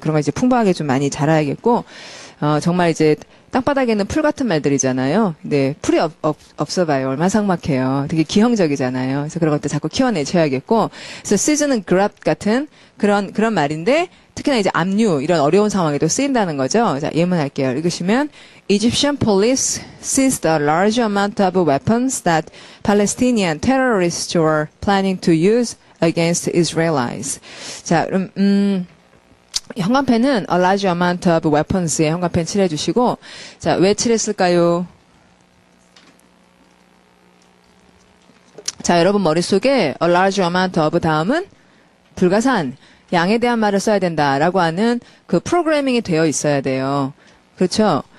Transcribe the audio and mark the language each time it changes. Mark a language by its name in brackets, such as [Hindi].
[Korean] 그런 거 이제 풍부하게 좀 많이 잘해야겠고 정말 이제 땅바닥에는 풀 같은 말들이잖아요. 근데 풀이 없어 봐요. 얼마나 삭막해요. 되게 기형적이잖아요. 그래서 그런 것들 자꾸 키워내셔야겠고. 그래서 season은 grab 같은 그런 말인데 특히나 이제 압류 이런 어려운 상황에도 쓰인다는 거죠. 자, 예문할게요. 읽으시면 [English] Egyptian police seized a large amount of weapons that Palestinian terrorists were planning to use against Israelis. [Korean] 자, 그럼 현관펜은 a large amount of weapons에 현관펜 칠해주시고 자, 왜 칠했을까요? 자, 여러분 머릿속에 a large amount of 다음은 불가산, 양에 대한 말을 써야 된다라고 하는 그 프로그래밍이 되어 있어야 돼요. 그렇죠?